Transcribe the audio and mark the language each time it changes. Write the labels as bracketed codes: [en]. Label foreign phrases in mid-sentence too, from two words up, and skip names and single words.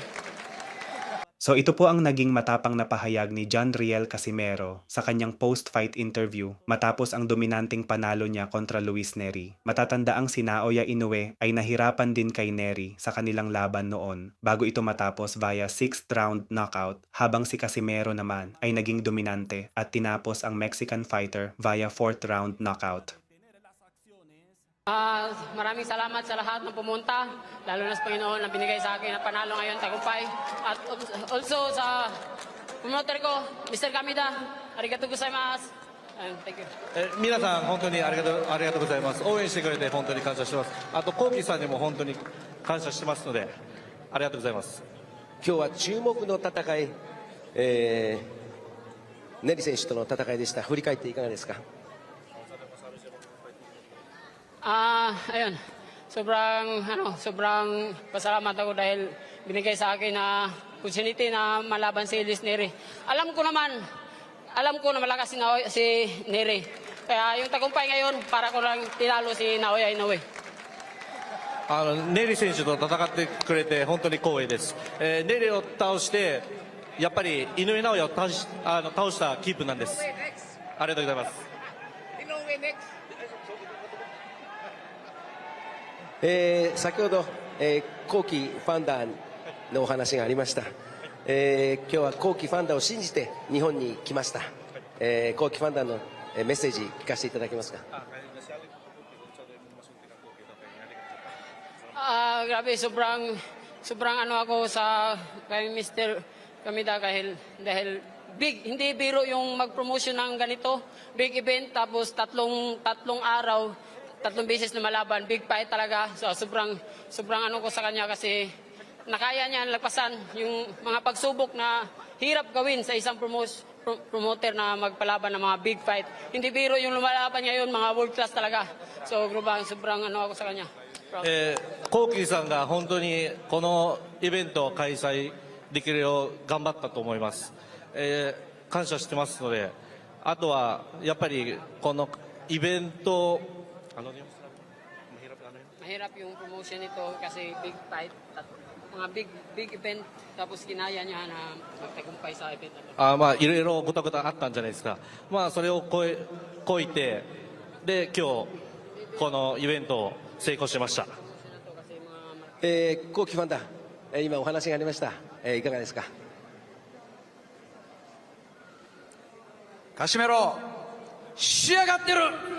[tl] So ito po ang naging matapang na pahayag ni John Riel Casimero sa kanyang post-fight interview matapos ang dominanteng panalo niya kontra Luis Neri. Matatandaang si Naoya Inoue ay nahirapan din kay Neri sa kanilang laban noon bago ito matapos [en] via 6th round knockout, [tl] habang si Casimero naman ay naging dominante at tinapos ang [en] Mexican fighter via 4th round knockout. [tl] Maraming salamat sa lahat ng pumunta, lalo na sa Panginoon na binigay sa akin na panalo ngayon, tagumpay. At also sa promoter ko, Mr. [ja] Kamida, ありがとうございます. [en] Thank you. [ja] 皆さん本当にありがとうございます。応援してくれて本当に感謝してます。あとコウキさんにも本当に感謝してますのでありがとうございます。今日は注目の戦い、ネリ選手との戦いでした。振り返っていかがですか？ [tl] Ayun, sobrang pasalamat ako dahil binigay sa akin na opportunity na malaban si Luis Neri. Alam ko na malakas si Neri. Kaya yung tagumpay ngayon, para ko lang tinalo si Naoya Inoue. [ja] ネリ選手と戦ってくれて本当に光栄です。ネリを倒してやっぱり井上尚弥を倒した気分なんです。ありがとうございます。先ほど、後期ファンダーのお話がありました、今日は後期ファンダーを信じて日本に来ました、後期ファンダーのメッセージ聞かせていただけますか？ [tl] Grabe, sobrang ano ako sa kay Mr. Kamida dahil big, hindi biro yung mag-promotion ng ganito, [en] big event, [tl] tapos tatlong araw, 3 beses na malaban, [en] big fight [tl] talaga. So sobrang ano ko sa kanya kasi nakaya niya lagpasan yung mga pagsubok na hirap gawin sa isang promoter na magpalaban ng mga [en] big fight. [tl] Hindi biro yung lumalaban niya yun, mga [en] world class [tl] talaga. So sobrang ano ako sa kanya. [ja] コウキさんが本当にこのイベントを開催できるよう頑張ったと思います、感謝してますので、あとはやっぱりこのイベント [tl] Mahirap yung promotion nito kasi [en] big fight, [tl] mga [en] big event, [tl] tapos kinaya niya na magtagumpay sa event. [ja] まあいろいろごたごたあったんじゃないですか。まあそれを超えてで今日このイベントを成功しました。後期ファンダー、今お話がありました、いかがですか？カシメロ仕上がってる。